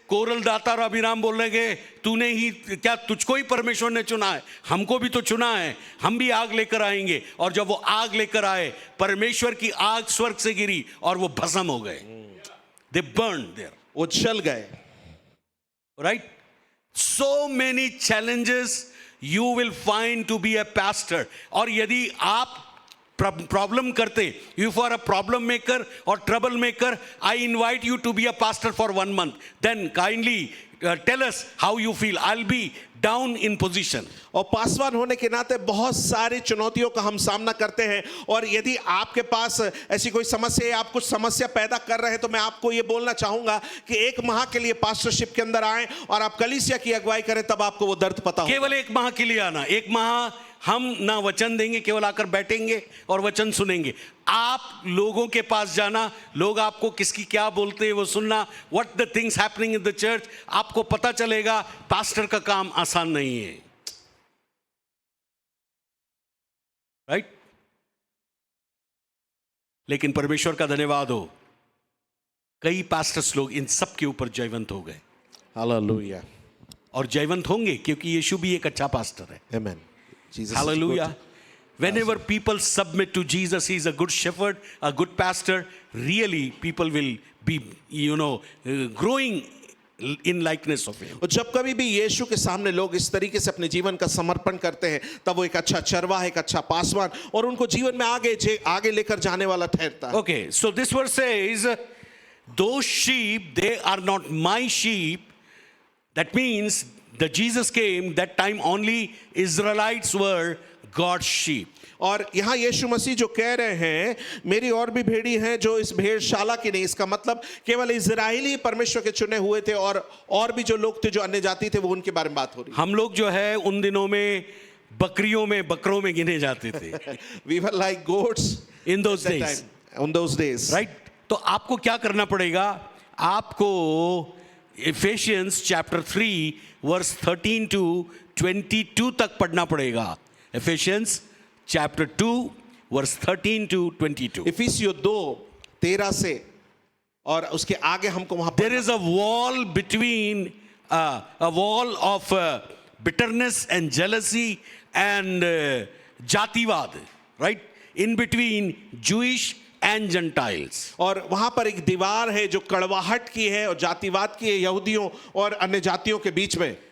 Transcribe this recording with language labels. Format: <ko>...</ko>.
<hi>Coral दाता और अभिराम बोल रहे तूने ही क्या, तुझको ही परमेश्वर ने चुना है, हमको भी तो चुना है, हम भी आग लेकर आएंगे। और जब वो आग लेकर आए परमेश्वर की आग स्वर्ग से गिरी और वो भस्म हो गए।</hi> <en>They burned there.</en> <hi>वो जल गए।</hi> <en>Right? So many challenges you will find to be a pastor.</en> <hi>और यदि आप प्रॉब्लम करते,</hi> <en>if you are a problem maker or trouble maker, I invite you to be a pastor for 1 month. Then kindly tell us how you feel. I'll be down in position.</en> <hi>और पासवान होने के नाते बहुत सारी चुनौतियों का हम सामना करते हैं और यदि आपके पास ऐसी कोई समस्या है, आप कुछ समस्या पैदा कर रहे हैं तो मैं आपको ये बोलना चाहूंगा कि 1 माह के लिए पास्टरशिप के अंदर आएं और आप कलीसिया की अगुवाई करें, तब आपको वो दर्द पता होगा। केवल 1 माह के लिए आना, 1 माह हम ना वचन देंगे, केवल आकर बैठेंगे और वचन सुनेंगे। आप लोगों के पास जाना, लोग आपको किसकी क्या बोलते हैं वो सुनना,</hi> <en>what the things happening in the church,</en> <hi>आपको पता चलेगा। पास्टर का काम आसान नहीं है, राइट? लेकिन परमेश्वर का धन्यवाद हो, कई पास्टर्स लोग इन सब के ऊपर जयवंत हो गए। हालेलुया। और जयवंत होंगे क्योंकि यीशु भी एक अच्छा पास्टर है। आमेन।</hi> <en>Hallelujah. Whenever people submit to Jesus, He is a good shepherd, a good pastor. Really, people will be, growing in likeness of Him.</en> <hi>और जब कभी भी यीशु के सामने लोग इस तरीके से अपने जीवन का समर्पण करते हैं तब वो एक अच्छा चरवाहा, एक अच्छा पासवान और उनको जीवन में आगे लेकर जाने वाला ठहरता है।</hi> <en>Okay, so this verse says, those sheep, they are not my sheep. That means the Jesus came, that time only Israelites were God's sheep.</en> <hi>और यहाँ यीशु मसीह जो कह रहे हैं मेरी और भी भेड़ी हैं जो इस भेड़शाला की नहीं, इसका मतलब केवल इजराइली परमेश्वर के चुने हुए थे और भी जो लोग थे जो अन्य जाति थे वो उनके बारे में बात हो रही हम लोग जो है उन दिनों में बकरों में गिने जाते थे.</hi> <en>We were like goats In those at that days, time, on those days. right?</en> <hi>तो आपको क्या करना पड़ेगा? आपको</hi> <en>Ephesians chapter 3 verse 13 to 22</en> <hi>तक पढ़ना पड़ेगा.</hi> <en>Ephesians chapter 2 verse 13 to 22.</en> <hi>इफिसियों 2:13 से और उसके आगे हमको वहां</hi> <en>There is a wall between a wall of bitterness and jealousy and jativad, right? In between Jewish and Gentiles.</en> <hi>और वहां पर एक दीवार है जो कड़वाहट की है और जातिवाद की है यहूदियों और अन्य जातियों के बीच में.</hi>